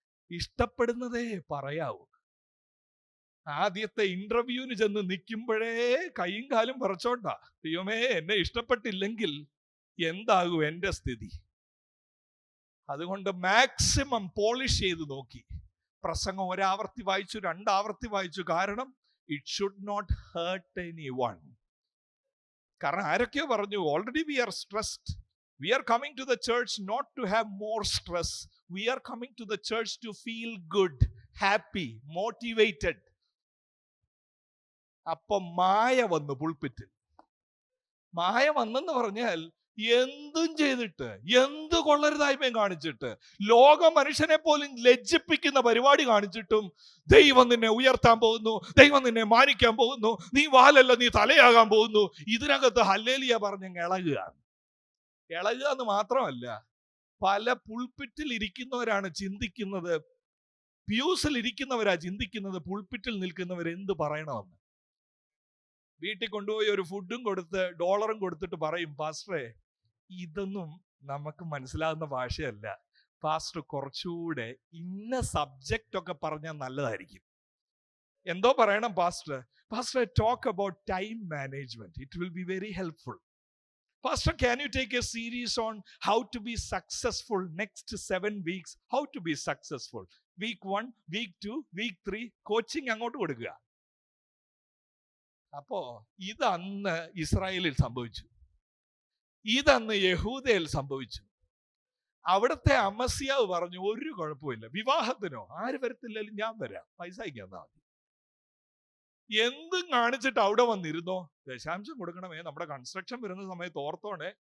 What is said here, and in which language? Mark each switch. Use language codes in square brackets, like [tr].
[ml] ഇഷ്ടപ്പെടുന്നതേ പറയാവൂ. ആദ്യത്തെ ഇന്റർവ്യൂവിന് ചെന്ന് നിൽക്കുമ്പോഴേ കൈയും കാലും പറിച്ചോണ്ടാ, ദൈവമേ എന്നെ ഇഷ്ടപ്പെട്ടില്ലെങ്കിൽ എന്താകും എന്റെ സ്ഥിതി? അതുകൊണ്ട് മാക്സിമം പോളിഷ് ചെയ്ത് നോക്കി. പ്രസംഗം 1 ആവർത്തി വായിച്ചു, 2 ആവർത്തി വായിച്ചു. കാരണം [en] It should not hurt anyone. [ml] കാരണം ആരൊക്കെയോ പറഞ്ഞു, [en] Already we are stressed. We are coming to the church not to have more stress. We are coming to the church to feel good, happy, motivated. [ml] അപ്പൊ മായ വന്നു പുൾപിറ്റിൽ. മായ വന്നെന്ന് പറഞ്ഞാൽ എന്തും ചെയ്തിട്ട്, എന്ത് കൊള്ളരുതായ്മയും കാണിച്ചിട്ട്, ലോക മനുഷ്യനെ പോലും ലജ്ജിപ്പിക്കുന്ന പരിപാടി കാണിച്ചിട്ടും ദൈവം നിന്നെ ഉയർത്താൻ പോകുന്നു, ദൈവം നിന്നെ മാനിക്കാൻ പോകുന്നു, നീ വാലല്ല നീ തലയാകാൻ പോകുന്നു. ഇതിനകത്ത് ഹല്ലേലൂയ പറഞ്ഞ് ഇളകുക എന്ന് മാത്രമല്ല, പല പുൾപിറ്റിൽ ഇരിക്കുന്നവരാണ് ചിന്തിക്കുന്നത്, പ്യൂസിൽ ഇരിക്കുന്നവരാ ചിന്തിക്കുന്നത് പുൾപിറ്റിൽ നിൽക്കുന്നവർ എന്ത് പറയണമെന്ന്. വീട്ടിൽ കൊണ്ടുപോയി ഒരു ഫുഡും കൊടുത്ത് ഡോളറും കൊടുത്തിട്ട് പറയും, പാസ്റ്ററെ ഇതൊന്നും നമുക്ക് മനസ്സിലാകുന്ന ഭാഷയല്ല, പാസ്റ്റർ കുറച്ചുകൂടെ ഇന്ന സബ്ജക്റ്റ് ഒക്കെ പറഞ്ഞാൽ നല്ലതായിരിക്കും. എന്തോ പറയണം [en] Pastor talk about time management, it will be very helpful. Pastor, can you take a series on how to be successful next 7 weeks? How to be successful. Week 1, week 2, week 3, coaching [ml] അങ്ങോട്ട് കൊടുക്കുക. അപ്പോ ഇതന്ന് ഇസ്രായേലിൽ സംഭവിച്ചു, ഇതന്ന് യഹൂദയിൽ സംഭവിച്ചു. അവിടുത്തെ അമസ്യാവ് പറഞ്ഞു, ഒരു കുഴപ്പമില്ല, വിവാഹത്തിനോ ആര് വരത്തില്ലാലും ഞാൻ വരാം, പൈസ അയക്കാൻ മതി. എന്തും കാണിച്ചിട്ട് അവിടെ വന്നിരുന്നോ, ദശാംശം കൊടുക്കണമേ, നമ്മുടെ കൺസ്ട്രക്ഷൻ വരുന്ന സമയത്ത് ഓർത്തോണേ.